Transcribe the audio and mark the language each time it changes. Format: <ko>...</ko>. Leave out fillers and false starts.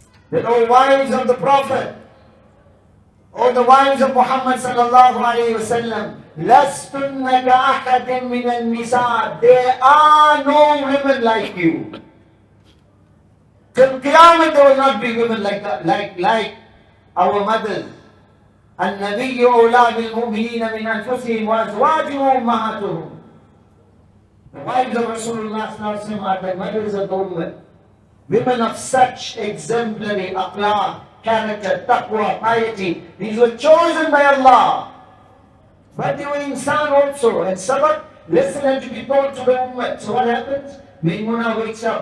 <en>The all wives of the Prophet, all the wives of Muhammad sallallahu alayhi wa sallam,</en> <ar>lastunna ka-ahadin minan nisa.</ar> <en>There are no women like you. Till Qiyamah there will not be women like that, like our mothers.</en> <ar>النبي أولى بالمؤمنين من أنفسهم وأزواجهم أمهاتهم.</ar> <en>The wives of Rasulullah are the mothers of the ummah. Women of such exemplary akhlaq, character, taqwa, piety. These were chosen by Allah. But they were insan also. And sabr, listen and to be told to the ummah. So what happens? Maimuna wakes up.</en>